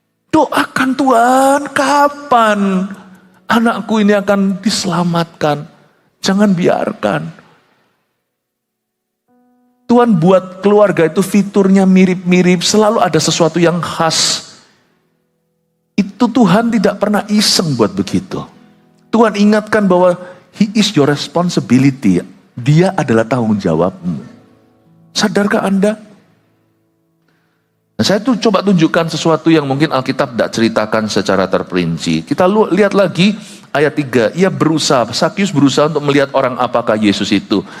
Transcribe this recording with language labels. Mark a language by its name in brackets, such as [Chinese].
[Indonesian] Doakan Tuhan, kapan anakku ini akan diselamatkan? Jangan biarkan. Tuhan buat keluarga itu fiturnya mirip-mirip, selalu ada sesuatu yang khas. Itu Tuhan tidak pernah iseng buat begitu. Tuhan ingatkan bahwa [English] He is your responsibility. [Indonesian] Dia adalah tanggung jawabmu. Sadarkah Anda? Nah, saya tuh coba tunjukkan sesuatu yang mungkin Alkitab tidak ceritakan secara terperinci. Kita lihat lagi ayat 3. Ia berusaha, Sakyus berusaha untuk melihat orang apakah Yesus itu.